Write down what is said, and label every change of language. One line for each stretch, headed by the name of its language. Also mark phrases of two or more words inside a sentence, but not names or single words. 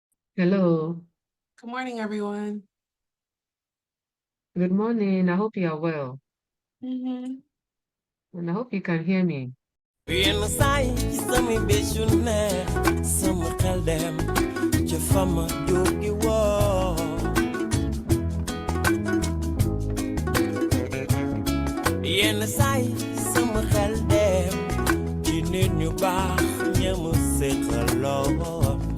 English: Hello. Good morning, everyone. Good morning. I hope you are well. Mm-hmm. And I hope you can hear me.
Wolof: Yenn saay ci samay bés yu neex sama xel dem ca fama jóge woo yenn saay sama xel dem ci nit ñu baax ñamu séqaloo